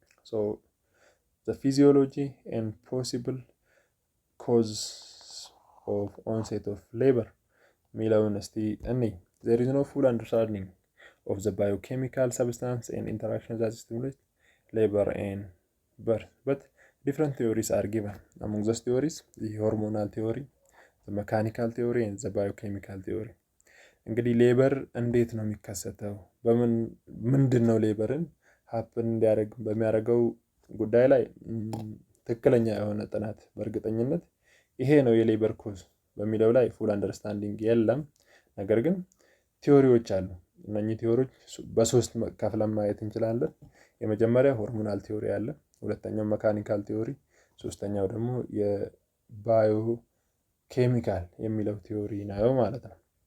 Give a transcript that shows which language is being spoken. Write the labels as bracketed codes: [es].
[en] So the physiology and possible causes of onset of labor [am] ሚለውን እስቲ እኔ [en] there is no full understanding of the biochemical substance and interaction that stimulate labor and birth, but different theories are given. Among those theories, the hormonal theory, the mechanical theory and the biochemical theory. [am] እንግዲህ ሌበር እንዴት ነው የሚከሰተው? ምንድነው ሌበርን ሀፕን እንዲያደርግ በሚያደርገው ጉዳይ ላይ ትክክለኛ የሆነ ጥናት በእርግጠኝነት ይሄ ነው የሌበር ኮዝ በሚለው ላይ ፉል አንደርስታንዲንግ የለም። ነገር ግን ቲዮሪዎች አሉ። እነኚህ ቲዮሪዎች በሶስት ከፍለን ማየት እንችላለን። የመጀመሪያው ሆርሞናል ቲዮሪ አለ፣ ሁለተኛው መካኒካል ቲዮሪ፣ ሶስተኛው ደግሞ የባዮ ኬሚካል የሚለው ቲዮሪ ነው ማለት ነው።